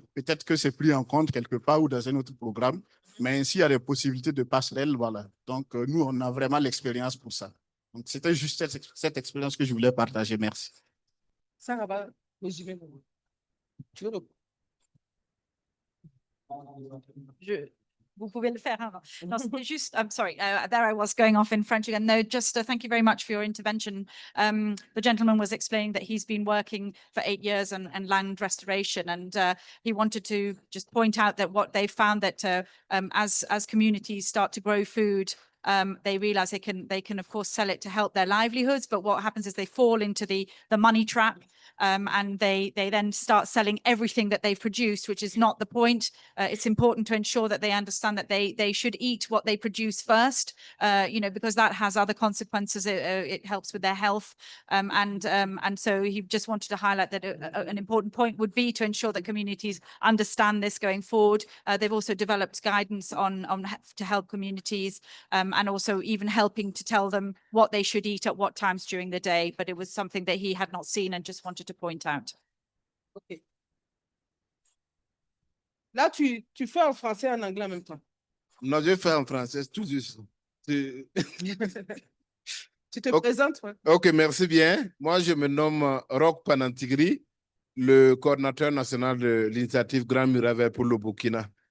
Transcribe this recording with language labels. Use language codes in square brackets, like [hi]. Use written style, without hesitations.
[fr] Peut-être que c'est pris en compte quelque part ou dans un autre programme, mais s'il y a des possibilités de passerelle, voilà. Donc nous, on a vraiment l'expérience pour ça. Donc c'était juste cette expérience que je voulais partager. Merci. Ça va, tu veux Vous pouvez le faire. Hein? [en] No, just, I'm sorry, there I was going off in French again. No, just thank you very much for your intervention. The gentleman was explaining that he's been working for 8 years on land restoration, and he wanted to just point out that what they found that as communities start to grow food they realize they can of course sell it to help their livelihoods, but what happens is they fall into the money trap. And they then start selling everything that they've produced, which is not the point. It's important to ensure that they understand that they should eat what they produce first, because that has other consequences. It helps with their health. And so he just wanted to highlight that an important point would be to ensure that communities understand this going forward. They've also developed guidance to help communities, and also even helping to tell them what they should eat at what times during the day. But it was something that he had not seen and just wanted to point out. OK. [fr] Là, tu fais en français et en anglais en même temps. Non, je fais en français, tout juste. Tu te présentes, ouais. OK, merci bien. Moi, je me nomme Roch Panantigri, le coordinateur national de l'initiative Grand Muraille Vert pour le Burkina.